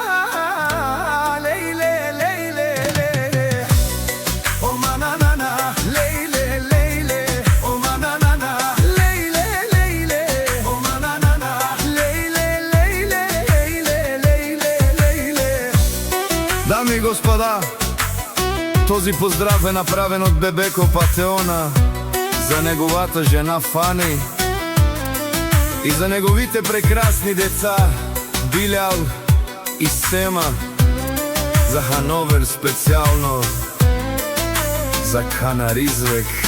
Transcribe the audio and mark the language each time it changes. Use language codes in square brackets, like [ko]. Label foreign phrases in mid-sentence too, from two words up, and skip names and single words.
[bg] Leyle leyle leyle, oh ma na na na. Leyle leyle, oh ma na na na. Leyle leyle, oh ma na na na. Leyle leyle leyle leyle. Дами и господа, този поздрав е направен от Бебеко Патеона за неговата жена Фани и за неговите прекрасни деца Билял и Сема, за Хановер специално, за Канаризвек.